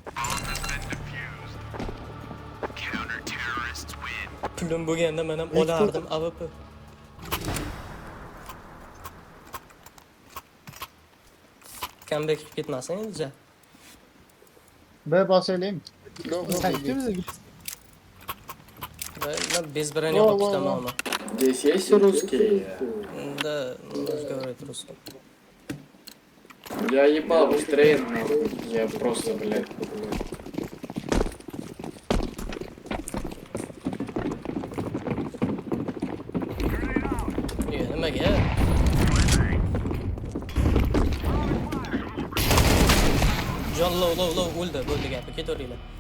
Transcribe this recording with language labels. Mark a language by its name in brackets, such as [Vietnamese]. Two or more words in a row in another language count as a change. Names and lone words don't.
[Uzbek] Pulim bo'lganda men ham olardim AWP. Comeback qilib ketmasin endi. B bosaylik. Ben [Russian] без брони [Uzbek] olib ketaman. [Russian] Здесь есть русские? тогда разговаривать русским. Я ебал быстрее, нахуй. Я просто, блядь. [Uzbek] Nimaga? Jon low o'ldi, bo'ldi gapi, ketaveringlar.